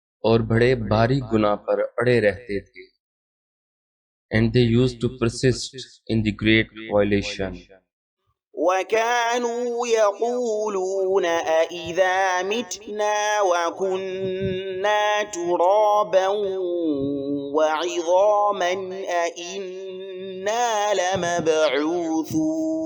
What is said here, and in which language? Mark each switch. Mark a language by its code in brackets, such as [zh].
[ur] اور بڑے بھاری گناہ پر اڑے رہتے تھے. [en] And they used to persist in the great violation. [ar] وكانوا يقولون أإذا متنا وكنا ترابا وعظاما أإنا لمبعوثون